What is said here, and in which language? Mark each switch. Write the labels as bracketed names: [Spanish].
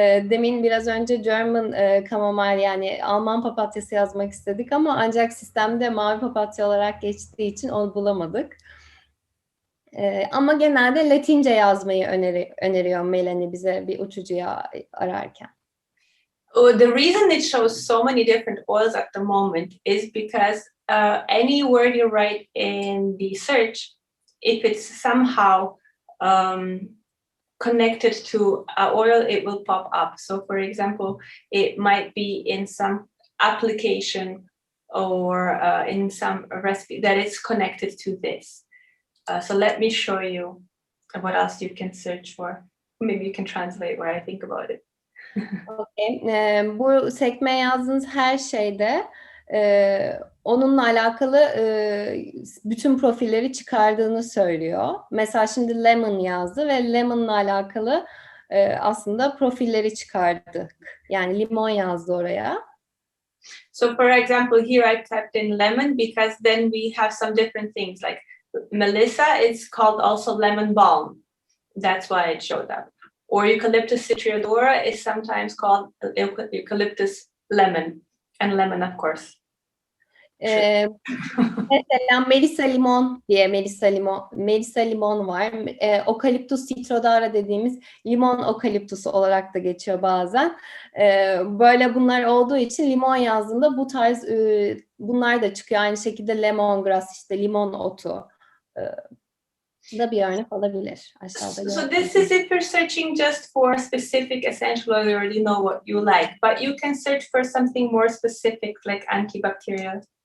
[Turkish] Demin biraz önce German chamomile, yani Alman papatyası yazmak istedik ama ancak sistemde mavi papatya olarak geçtiği için onu bulamadık. Ama genelde Latince yazmayı öneriyor Melani bize bir uçucu yağ ararken. [English] The reason it shows so many different oils at the moment is because any word you write in the search, if it's somehow connected to oil, it will pop up. So for example, it might be in some application or in some recipe that is connected to this. So let me show you what else you can search for. Maybe you can translate what I think about it. Okay. [Turkish] Bu sekmeye yazdığınız her şeyde onunla alakalı bütün profilleri çıkardığını söylüyor. Mesela şimdi lemon yazdı ve lemon'la alakalı aslında profilleri çıkardık. Yani limon yazdı oraya. [English] So for example, here I typed in lemon because then we have some different things. Like Melissa is called also lemon balm. That's why it showed up. Or eucalyptus citriodora is sometimes called eucalyptus lemon, and lemon, of course. [Turkish] Mesela Melissa limon diye Melissa limon var. Okaliptus citrodara dediğimiz limon okaliptusu olarak da geçiyor bazen. Böyle bunlar olduğu için limon yazdığında bu tarz bunlar da çıkıyor. Aynı şekilde lemongrass, işte limon otu. Da bir örnek olabilir aşağıda. [English] So this is if you're searching just for a specific essential oil, you already know what you like, but you can search for something more specific like antibacterial.